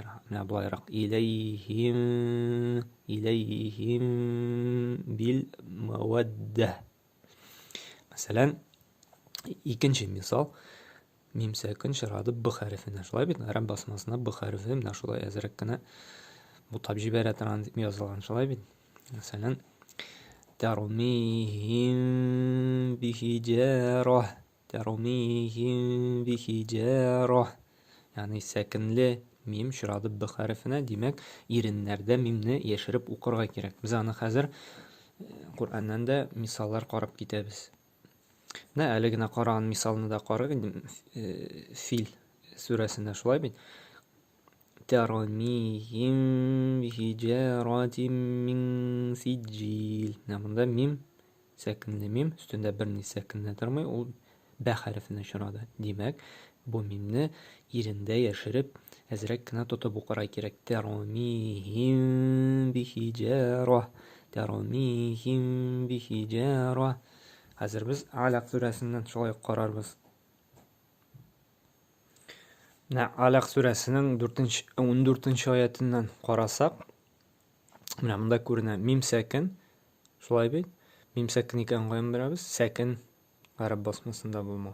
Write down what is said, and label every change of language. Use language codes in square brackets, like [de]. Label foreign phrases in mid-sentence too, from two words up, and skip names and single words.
[tt] Менә булайрак [ar] إليهم بالمودة. [tt] Мәсәлән, икенче мисал, мим сакин чирады б хәрефенә. Шулай бит, араб басмасына б хәрефе менә шулай әзрәк кенә бутап җибәрә торган дип язылган, шулай бит. Мәсәлән, [ar] ترميهم بحجارة يعني [tt] сакинле мим чирады б хәрефенә, димәк, иреннәрдә мимне яшереп укырга кирәк. Без аны хәзер Кураннан да мисаллар карап китәбез. Менә әле генә караган мисалны да карагыз, Фил сүрәсендә шулай бит. [ar] ترميهم بحجارة من سجيل. [tt] Монда мим сакинле мим, өстендә берни сакинле тормый, ул б хәрефенә чирады. Димәк, бу мимне ирендә яшереп, әзрәк кенә тотып укырга кирәк. [ar] ترميهم بحجارة. [tt] Хәзер без Алак сүрәсеннән шулай карарбыз. Алак сүрәсенең 14нче аятыннан карасак, менә монда күренә мим сакин, шулай бит. Мим сакин икән каян беләбез? Сакин гарәп басмасында булмау.